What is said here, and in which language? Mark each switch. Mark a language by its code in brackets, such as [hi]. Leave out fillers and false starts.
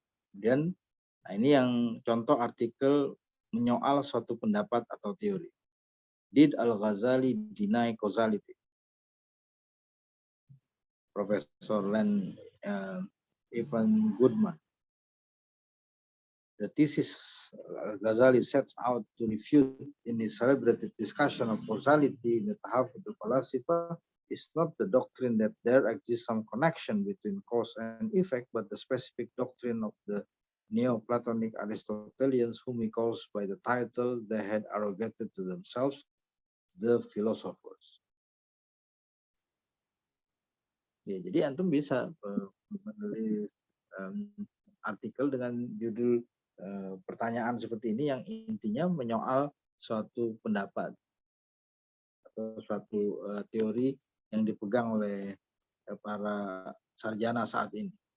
[id] Dan nah ini yang contoh artikel menyoal suatu pendapat atau teori. [en] Did Al-Ghazali deny causality? Profesor Len Ivan Goodman. The thesis Al-Ghazali sets out to refute in his celebrated discussion of causality in the Tahafut al-Falasifa is not the doctrine that there exists some connection between cause and effect, but the specific doctrine of the Neoplatonic Aristotelians, whom he calls by the title they had arrogated to themselves, the philosophers. [id] Ya, jadi antum bisa menulis artikel dengan judul pertanyaan seperti ini yang intinya menyoal suatu pendapat atau suatu teori yang dipegang oleh para sarjana saat ini.